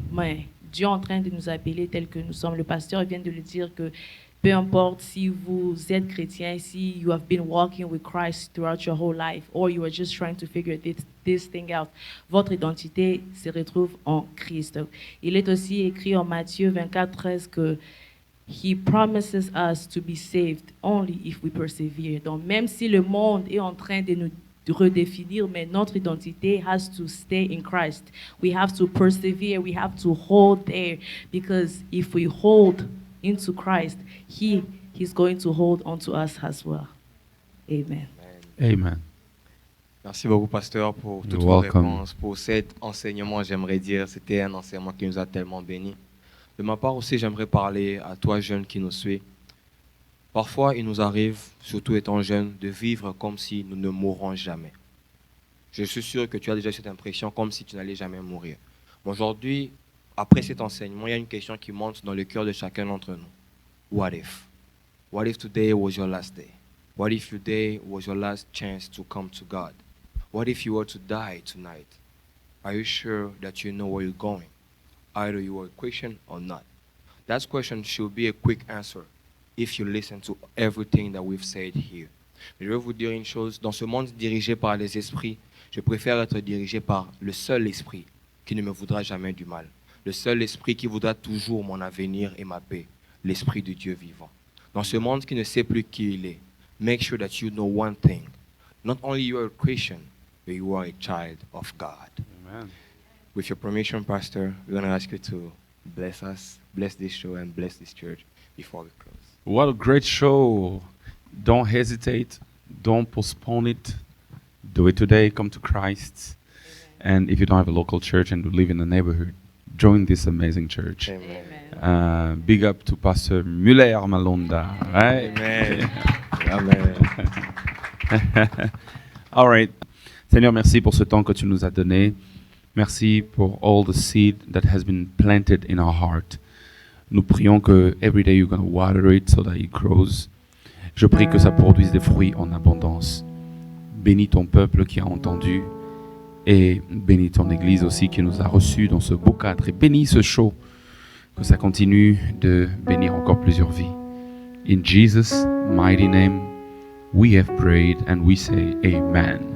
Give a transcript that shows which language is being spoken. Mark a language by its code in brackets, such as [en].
[fr] Mais Dieu est en train de nous appeler tel que nous sommes. Le pasteur vient de le dire que peu importe si vous êtes chrétien, si [en] you have been walking with Christ throughout your whole life, or you are just trying to figure this thing out, [fr] votre identité se retrouve en Christ. Il est aussi écrit en Matthieu 24:13 que [en] He promises us to be saved only if we persevere. [fr] Donc même si le monde est en train de nous redéfinir, mais notre identité [en] has to stay in Christ. We have to persevere, we have to hold there, because if we hold into Christ, He's going to hold on to us as well. Amen. Amen. [fr] Merci beaucoup, pasteur, pour toutes [en] You're [fr] vos [en] welcome. [fr] réponses, pour cet enseignement, j'aimerais dire. C'était un enseignement qui nous a tellement bénis. De ma part aussi, j'aimerais parler à toi, jeune qui nous suis. Parfois, il nous arrive, surtout étant jeune, de vivre comme si nous ne mourrons jamais. Je suis sûr que tu as déjà cette impression comme si tu n'allais jamais mourir. Aujourd'hui, après cet enseignement, il y a une question qui monte dans le cœur de chacun d'entre nous. [en] What if? What if today was your last day? What if today was your last chance to come to God? What if you were to die tonight? Are you sure that you know where you're going? Either you are a Christian or not. That question should be a quick answer if you listen to everything that we've said here. [fr] Mais je vais vous dire une chose, dans ce monde dirigé par les esprits, je préfère être dirigé par le seul esprit qui ne me voudra jamais du mal. Le seul esprit qui voudra toujours mon avenir et ma paix, l'esprit de Dieu vivant. Dans ce monde qui ne sait plus qui il est, [en] make sure that you know one thing. Not only you are a Christian, but you are a child of God. Amen. With your permission, Pastor, we're going to ask you to bless us, bless this show, and bless this church before we close. What a great show. Don't hesitate. Don't postpone it. Do it today. Come to Christ. And if you don't have a local church and you live in the neighborhood, join this amazing church. Amen. Big up to Pastor Muller Malonda. Right? Amen. Amen. All right. [fr] Seigneur, merci pour ce temps que tu nous as donné. Merci pour [en] all the seed that has been planted in our heart. [fr] Nous prions que [en] every day you're going to water it so that it grows. [fr] Je prie que ça produise des fruits en abondance. Bénis ton peuple qui a entendu et bénis ton Église aussi qui nous a reçus dans ce beau cadre. Et bénis ce show, que ça continue de bénir encore plusieurs vies. [en] In Jesus' mighty name, we have prayed and we say amen.